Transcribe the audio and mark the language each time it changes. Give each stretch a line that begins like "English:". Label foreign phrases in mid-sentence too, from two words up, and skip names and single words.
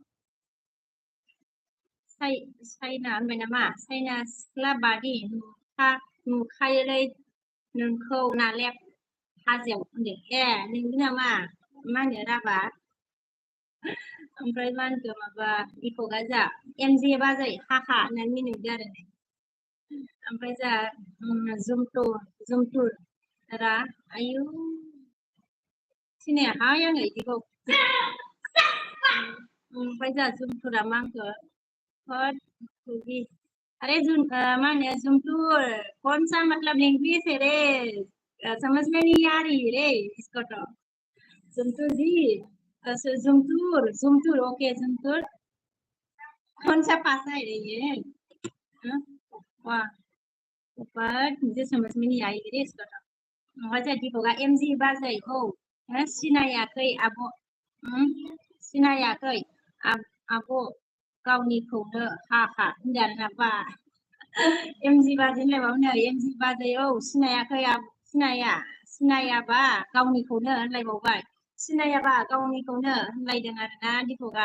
Bodo: साइना होनबाय नामा साइना सिख्ला बादि नुखायोलै नोंखौ नालेब हाजोआव होनदों नोंगो नामा मा होनो राबा ओमफ्राय मा होनखो माबा दिपकआ जा एमजे बाजै हाहा होननानै मिनिदों आरो ओमफ्राय जा जुमथुर रा आयु सिनायाहाय आङो बिदिखौ ओमफ्राय जा जुमथुरा मा होनखो
Hindi: अरे माने जुमटूर कौन सा मतलब लैंग्वेज है रे समझ में नहीं आ रही रे इसको तो जुमटूर जी जुमटूर ओके जुमटूर कौन सा भाषा है रे ये वाह पर मुझे समझ में नहीं आई रे इसको तो वजह
Bodo: दिपकआ एमजि बाजै सिनायाखै आब' सिनायाखै आब' गावनिखौनो हा होनदों आरोना बा एमजि बाजै होनलायबाबो नै एमजि बाजै सिनायाखै सिनायाबा गावनिखौनो होनलायबावबाय सिनायाबा गावनिखौनो होनलायदों आरोना दिपकआ